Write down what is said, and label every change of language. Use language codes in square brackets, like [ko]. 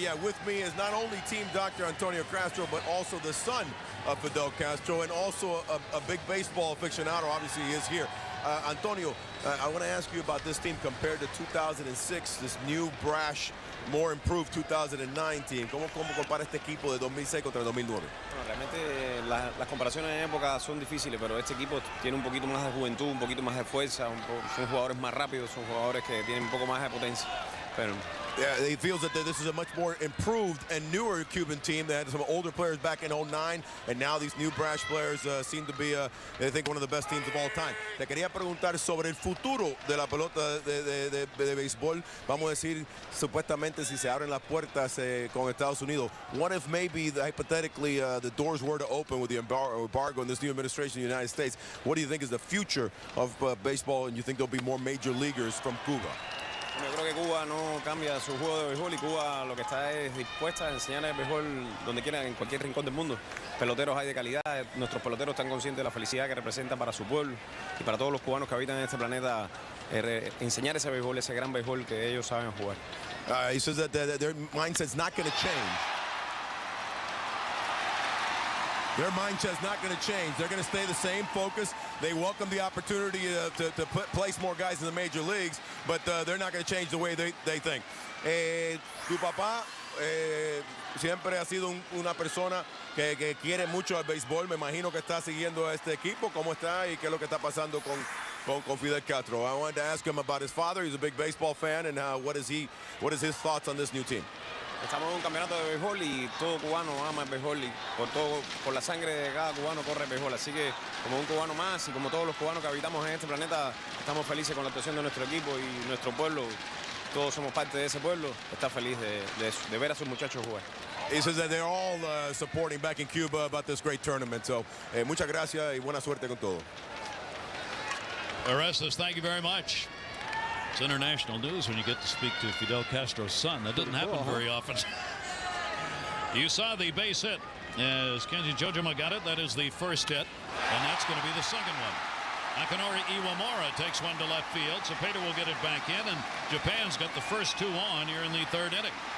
[en] Yeah, with me is not only team Dr. Antonio Castro, but also the son of Fidel Castro, and also a big baseball aficionado. Obviously, he is here. Antonio, I want to ask you about this team compared to 2006, this new, brash, more improved 2019. [es] ¿Cómo compara este equipo de 2006 contra el 2009? Bueno, realmente las comparaciones en época son difíciles, pero este equipo tiene un poquito más de juventud, un poquito más de fuerza, son jugadores más rápidos, son jugadores que tienen un poco más de potencia. Pero [en] yeah, he feels that this is a much more improved and newer Cuban team. They had some older players back in 09, and now these new brash players seem to be, I think, one of the best teams of all time. [es] Te quería preguntar sobre el futuro de la pelota de béisbol. Vamos a decir, supuestamente, si se abren las puertas con Estados Unidos. [en] What if maybe, hypothetically, the doors were to open with the embargo in this new administration in the United States? What do you think is the future of baseball, and you think there'll be more major leaguers from Cuba? [es] yo creo que Cuba no cambia su juego de béisbol, y Cuba lo que está es dispuesta a enseñar el béisbol donde quiera, en cualquier rincón del mundo. Peloteros hay de calidad, nuestros peloteros están conscientes de la felicidad que representa para su pueblo y para todos los cubanos que habitan en este planeta, enseñar ese béisbol, ese gran béisbol que ellos saben jugar. [en] He says that their mindset's not going to change. Their mindset's not going to change. They're going to stay the same focus. They welcome the opportunity to place more guys in the major leagues, but they're not going to change the way they think. [es] Tu papá siempre ha sido una persona que quiere mucho al béisbol. Me imagino que está siguiendo a este equipo. ¿Cómo está y qué es lo que está pasando con Fidel Castro? [en] I wanted to ask him about his father. He's a big baseball fan, and what is his thoughts on this new team? [es] Estamos en un campeonato de béisbol y todo cubano ama el béisbol, y por la sangre de cada cubano corre el béisbol. Así que, como un cubano más y como todos los cubanos que habitamos en este planeta, estamos felices con la actuación de nuestro equipo y nuestro pueblo. Todos somos parte de ese pueblo. Está feliz de ver a sus muchachos jugar. [en] He says that they're all supporting back in Cuba about this great tournament. [es] So, muchas gracias y buena suerte con todo. [en] Orestes, thank you very much. It's international news when you get to speak to Fidel Castro's son. That doesn't happen very often. You saw the base hit as Kenji Jojima got it. That is the first hit, and that's going to be the second one. Akinori Iwamura takes one to left field. Cepeda will get it back in, and Japan's got the first 2 on here in the 3rd inning.